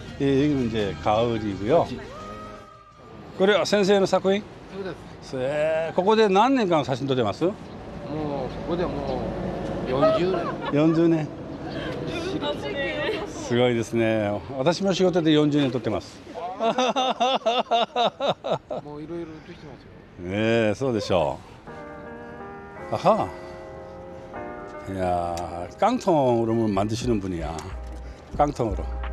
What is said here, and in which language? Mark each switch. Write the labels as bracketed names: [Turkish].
[Korean] 예, 여기는 이제 가을이고요. 그래요. 선생님 사쿠인? 네. [Japanese] ここで何年間写真撮ってます? もうここでもう40年。 40年。すごいですね。私も仕事で40年撮ってます。もういろいろできてますよ。ねえ、そうでしょう。아하. [Korean] 야, 깡통으로 만드시는 분이야. 깡통으로.